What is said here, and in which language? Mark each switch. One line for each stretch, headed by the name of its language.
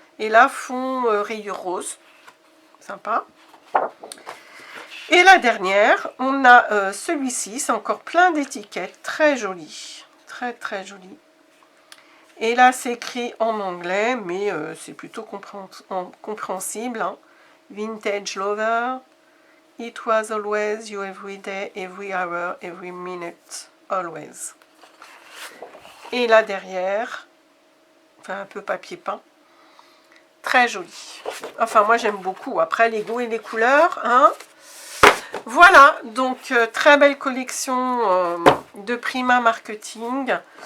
French: Et là, fond rayure rose. Sympa. Et la dernière, on a celui-ci, c'est encore plein d'étiquettes, très joli, très joli. Et là, c'est écrit en anglais, mais c'est plutôt compréhensible. Hein.
English: Vintage Lover, it was always you every day, every hour, every minute, always.
French: Et là derrière, enfin un peu papier peint, très joli. Enfin, moi j'aime beaucoup. Après, les goûts et les couleurs, hein. Voilà, donc très belle collection de Prima Marketing.